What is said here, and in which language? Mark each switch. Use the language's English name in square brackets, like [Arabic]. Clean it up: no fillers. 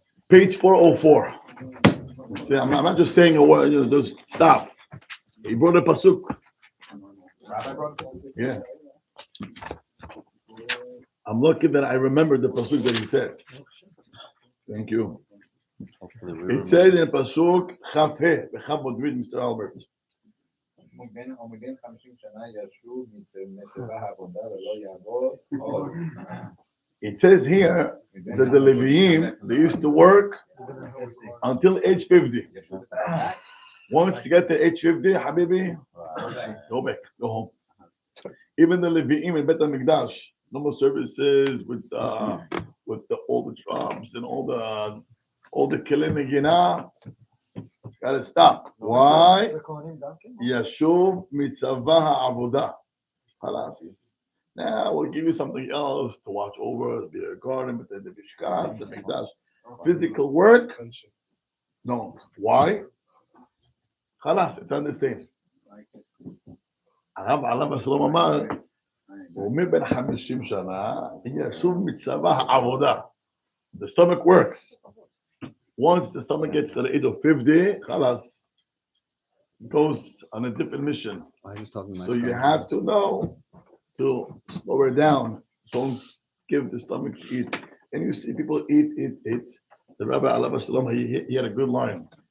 [English] Page 404. You see, I'm not just saying a word, just stop. He brought a pasuk. Yeah. I'm lucky that I remembered the pasuk that he said. Thank you. It says in pasuk, Chaf He, B'Chav would read, Mr. Albert. [Hebrew] ומבין 50 שנה ישוב מצבא העבודה ולא יעבור עוד. [English] It says here that the Leviim, they used to work until age 50. Once you get to age 50, Habibi, go back, go home. Even the Leviim in Bet HaMikdash, no more services with all the drums and all the Keli Megina. Gotta stop. Why? Yashuv mitzvah ha'avodah. Halas. Now we'll give you something else to watch over, be a garden, but then the Mishkan, the Mikdash. Physical work? No. Why? Halas, it's not the same. [Hebrew] הרב עליו השלום אמר, הוא מבין 50 שנה, ישוב מצבא העבודה. [English] The stomach works. Once the stomach gets to the age of 50, khalas, goes on a different mission. So you have to know to slow it down. Don't give the stomach to eat. And you see people eat. The Rabbi Alav Shalom, he had a good line.